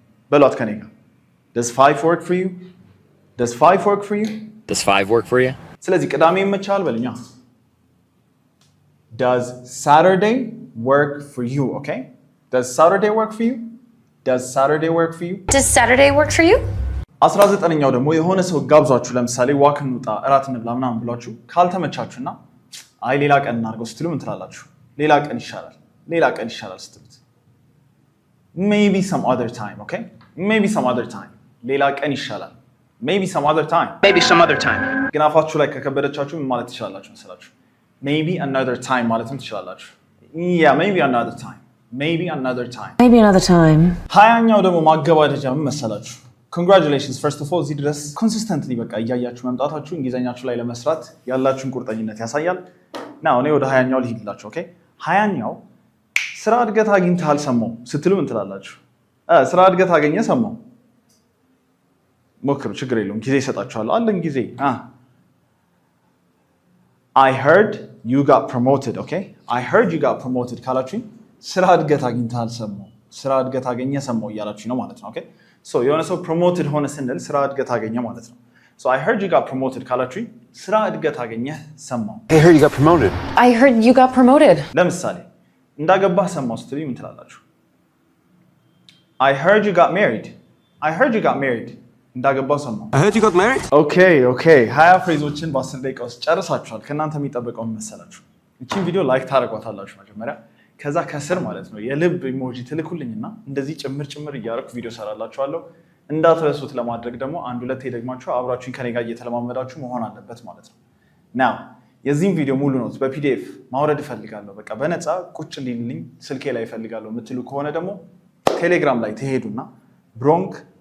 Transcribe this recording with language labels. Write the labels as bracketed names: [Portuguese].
[Amharic] በሏት ከኔ ጋር። [English] Does 5 work for you? Does 5 work for you? Does 5 work for you? [Amharic] ስለዚህ ቅዳሜ ይመቻል በልኛ። [English] Does Saturday work for you? Okay? Does Saturday work for you? Does Saturday work for you? Does Saturday work for you? [Amharic] 19ኛው ደግሞ የሆነ ሰው ጋብዟችሁ ለምሳሌ ዋክ እንውጣ እራት እንብላ ምናምን ብሏችሁ ካልተመቻችሁና አይ ሌላ ቀን እናድርገው ስትሉ ምን ትላላችሁ? ሌላ ቀን ይሻላል። ሌላ ቀን ይሻላል ስትሉት [English] maybe some other time. Okay? Maybe some other time. [Amharic] ሌላ ቀን ይሻላል። [English] Maybe some other time. Maybe some other time. [Amharic] ግን አፋችሁ ላይ ከከበደቻችሁ ምን ማለት ትችላላችሁ መሰላችሁ? [English] maybe another time [Amharic] ማለትም ትችላላችሁ። [English] yeah maybe another time maybe another time Maybe another time. [Amharic] ሀያኛው ደግሞ ማገባደጃ ምን መሰላችሁ? [English] Congratulations first of all [Amharic] እዚህ ድረስ consistently በቃ እያያችሁ መምጣታችሁ እንግሊዘኛችሁ ላይ ለመስራት ያላችሁን ቁርጠኝነት ያሳያል። ናው እኔ ወደ ሀያኛው ልሂድላችሁ። ኦኬ ሀያኛው ስራ እድገት አግኝተሃል ሰማው ስትሉ ምን ትላላችሁ? ስራ እድገት አገኘ ሰማው። ሞክሩ፣ ችግር የለውም፣ ጊዜ ይሰጣችኋለሁ። አለን ጊዜ። [English] I heard you got promoted. [Amharic] Okay [English] I heard you got promoted [Amharic] ካላችሁኝ ስራ እድገት አግኝተሃል ሰማው፣ ስራ እድገት አገኘ ሰማው እያላችሁ ነው ማለት ነው። ኦኬ ሶ የሆነ ሰው ፕሮሞትድ ሆነ ስንል ስራ እድገት አገኘ ማለት ነው። ሶ [English] I heard you got promoted [Amharic] ካላችሁኝ ስራ እድገት አገኘ ሰማው። [English] I heard you got promoted. I heard you got promoted. [Amharic] ለምሳሌ እንዳገባህ ሰማው ስትሉኝ ምን ትላላችሁ? [English] I heard you got married. I heard you got married. [Amharic] እንዳገባህ ሰማው። [English] I heard you got married. [Amharic] ኦኬ 20 ፍሬዞችን በ10 ደቂቃ ውስጥ ጨርሳችኋል። ከእናንተ የሚጠበቀው ምን መሰላችሁ? እቺን ቪዲዮ ላይክ ታደርጓታላችሁ መጀመሪያ፣ ከዛ ከስር ማለት ነው የልብ ኢሞጂ ትልኩልኝና እንደዚህ ጭምር እያደረኩ ቪዲዮ ሰራላችኋለሁ። እንዳትረሱት ለማድረግ ደግሞ አንድ ሁለቴ ደግማችሁ አብራችሁን ከኔ ጋር እየተለማመዳችሁ መሆን አለበት ማለት ነው። ናው የዚህን ቪዲዮ ሙሉ ኖት በፒዲኤፍ ማውረድ እፈልጋለሁ፣ በቃ በነፃ ቁጭ እንዲልልኝ ስልኬ ላይ እፈልጋለሁ የምትሉ ከሆነ ደግሞ ቴሌግራም ላይ ትሄዱና ብሮንክ